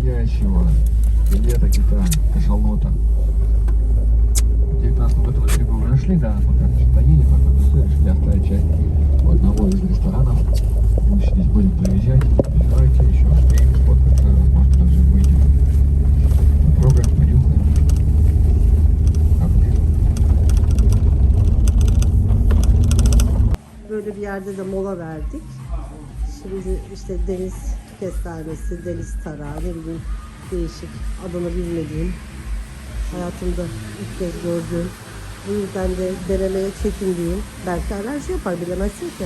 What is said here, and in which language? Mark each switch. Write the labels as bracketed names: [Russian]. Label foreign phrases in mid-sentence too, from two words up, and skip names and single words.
[Russian] следующего лета где-то кашалота. В 19 году мы бы уже шли, да, пока что-то поели, потом решили оставить часть у одного из ресторанов. Мы здесь будем проезжать, давайте еще успеем сфоткаться, может даже выйдем. Попробуем, понюхаем. [Turkish] Böyle bir yerde de mola verdik. Şimdi işte deniz kestanesi, deniz tarağı, ne bileyim değişik, adını bilmediğim, hayatımda ilk kez gördüğüm, bu yüzden de denemeye çekindiğim, belki alerji yapar bilemezsin ki.